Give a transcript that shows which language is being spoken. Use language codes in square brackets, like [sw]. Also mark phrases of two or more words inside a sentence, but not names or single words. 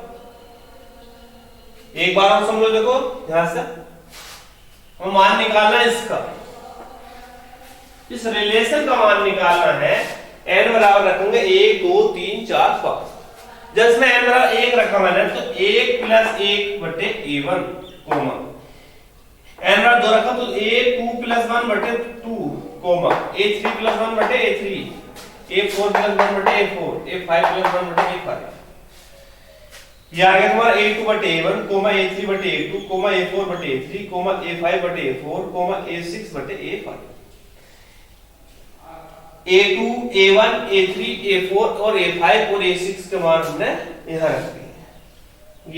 [hi] एक बार हम समझो देखो यहां से हम मान निकालना है इसका इस रिलेशन का मान निकालना है n बराबर रखेंगे 1 2 3 4 5 जब इसमें n बराबर 1 रखा मैंने तो 1 प्लस 1 बटे a1 कोमा n बराबर 2 रखा तो a2 प्लस 1 बटे 2 कोमा a3 प्लस 1 बटे a3 a4 प्लस 1 बटे a4 a5 प्लस 1 बटे a5। ये आ गया तुम्हारा a2 बटे a1 कोमा a3 बटे a2 कोमा a4 बटे a3 कोमा a5 बटे a4 कोमा a6 बटे a5। a2 a1 a3 a4 और a5 और a6 के मान हमने यहां रख दिए।